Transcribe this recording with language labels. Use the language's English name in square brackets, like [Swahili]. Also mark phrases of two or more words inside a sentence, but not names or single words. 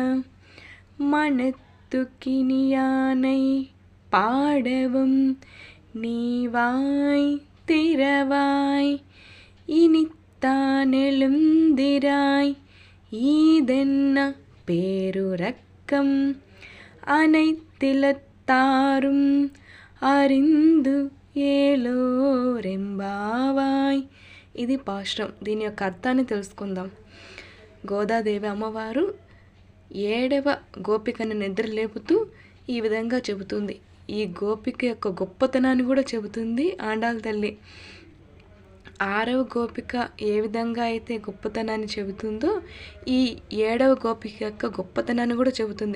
[Tamil] மனத்துக்கினியானை பாடவும் நீவாய் திறவாய் இனித்தானெழுந்திராய் ஈதென்ன பேருரக்கம் அனைத்திலத்தாரும் அறிந்து ఏలోరెంబావాయ్. [Telugu] ఇది పాశ్రం. దీని యొక్క అర్థాన్ని తెలుసుకుందాం. గోదాదేవి అమ్మవారు 7వ గోపికను నిద్ర లేపుతూ ఈ విధంగా చెబుతుంది. ఈ గోపిక యొక్క గొప్పతనాన్ని కూడా చెబుతుంది ఆండాళ్ళ తల్లి. 6వ గోపిక ఏ విధంగా అయితే గొప్పతనాన్ని చెబుతుందో ఈ 7వ గోపిక యొక్క గొప్పతనాన్ని కూడా చెబుతుంది.